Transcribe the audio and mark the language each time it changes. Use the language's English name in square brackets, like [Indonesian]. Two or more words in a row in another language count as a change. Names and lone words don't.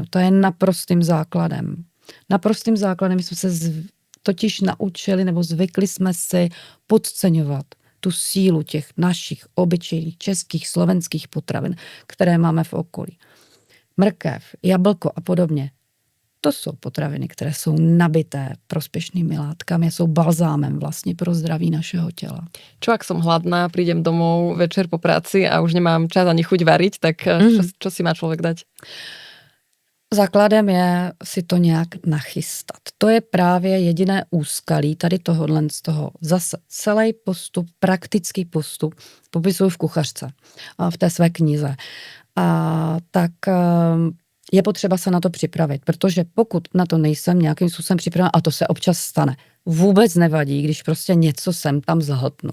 [Czech] To je naprostým základem. Naprostým základem jsme se totiž naučili, nebo zvykli jsme si podceňovat tu sílu těch našich obyčejných českých, slovenských potravin, které máme v okolí. Mrkev, jablko a podobně. To jsou potraviny, které jsou nabité prospěšnými látkami, jsou balzámem vlastně pro zdraví našeho těla. [Slovak] Čo ak som hladná, prídem domov večer po práci a už nemám čas ani chuť variť, tak čo si má človek dať? [Czech] Základem je si to nějak nachystat. To je právě jediné úskalí tady tohohle z toho. Zase celý postup, praktický postup popisuju v kuchařce, v té své knize. Tak je potřeba se na to připravit, protože pokud na to nejsem nějakým způsobem připraven, a to se občas stane, vůbec nevadí, když prostě něco sem tam zahltnu.